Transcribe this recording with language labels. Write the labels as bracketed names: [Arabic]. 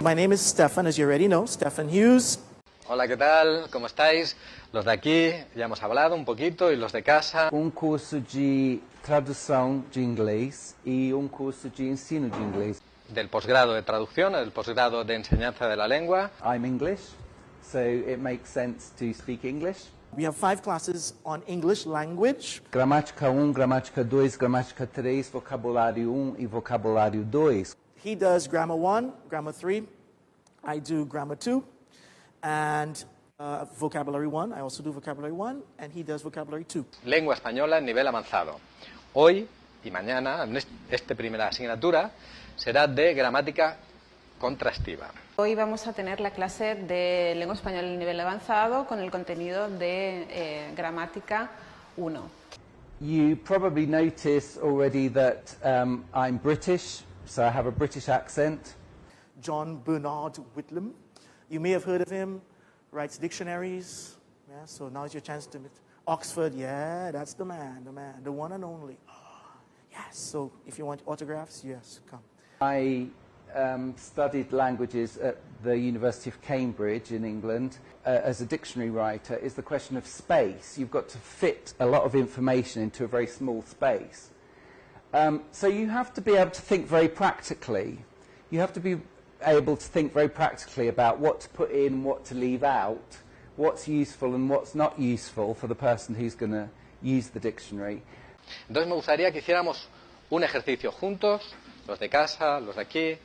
[English] My name is Stephan, as you already know, Stephan Hughes. [Spanish] Hola, ¿qué tal? ¿Cómo estáis? Los de aquí ya hemos hablado un poquito y los de casa. [Portuguese] Curso de Tradução de Inglês e curso de Ensino de Inglês. [Spanish] Del posgrado de traducción, del posgrado de enseñanza de la lengua. [English] I'm English, so it makes sense to speak English. We have 5 classes on English language. [Portuguese] Gramática 1, gramática 2, gramática 3, vocabulário 1 e vocabulário 2. [English] He does grammar 1, grammar 3. I do grammar 2. And vocabulary 1, I also do vocabulary 1, and he does vocabulary 2. [Spanish] Lengua española en nivel avanzado. Hoy y mañana, en esta primera asignatura, será de gramática contrastiva. Hoy vamos a tener la clase de lengua española en nivel avanzado con el contenido de gramática 1. [English] You probably notice already that I'm British, so I have a British accent. John Bernard Whitlam. You may have heard of him, writes dictionaries. Yeah, so now's your chance to meet Oxford. Yeah, that's the man, the one and only. Yes, so if you want autographs, yes, come. I studied languages at the University of Cambridge in England. As a dictionary writer, is the question of space. You've got to fit a lot of information into a very small space. So you have to be able to think very practically. You have to be able to think very practically about what to put in, what to leave out, what's useful and what's not useful for the person who's going to use the dictionary. [Spanish] Entonces me gustaría que hiciéramos un ejercicio juntos, los de casa, los de aquí.